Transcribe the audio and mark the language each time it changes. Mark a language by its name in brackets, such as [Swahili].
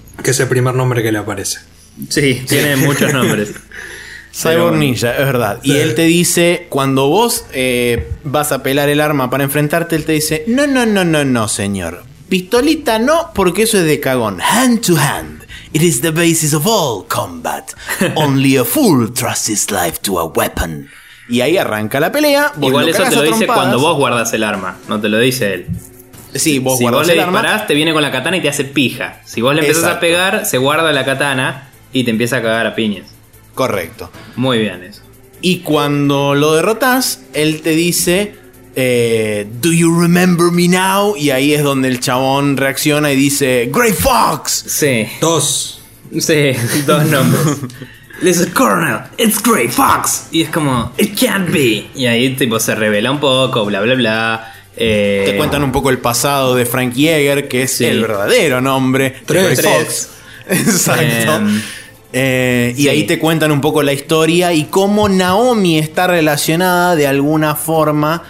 [Spanish] Que es el primer nombre que le aparece. Sí, tiene sí. muchos nombres. Cyborg Ninja, es verdad. Sí. Y él te dice, cuando vos vas a pelar el arma para enfrentarte, él te dice, no, señor. Pistolita no, porque eso es de cagón. [English] Hand to hand. It is the basis of all combat. Only a fool trusts his life to a weapon. [Spanish] Y ahí arranca la pelea. Igual eso te lo dice cuando vos guardas el arma, no te lo dice él. Sí, vos si vos le disparás, te viene con la katana y te hace pija. Si vos le empezás a pegar, se guarda la katana y te empieza a cagar a piñas. Correcto. Muy bien eso. Y cuando lo derrotas, él te dice, [English] Do you remember me now? [Spanish] Y ahí es donde el chabón reacciona y dice, Grey Fox. Sí. Dos. Sí, dos nombres. Dice, [English] Colonel, it's Grey Fox. [Spanish] Y es como, [English] it can't be. [Spanish] Y ahí tipo se revela un poco, bla, bla, bla. Te cuentan un poco el pasado de Frank Yeager, que es sí. el verdadero nombre. Tres. De Grey Fox. Exacto. Y sí. ahí te cuentan un poco la historia y cómo Naomi está relacionada de alguna forma.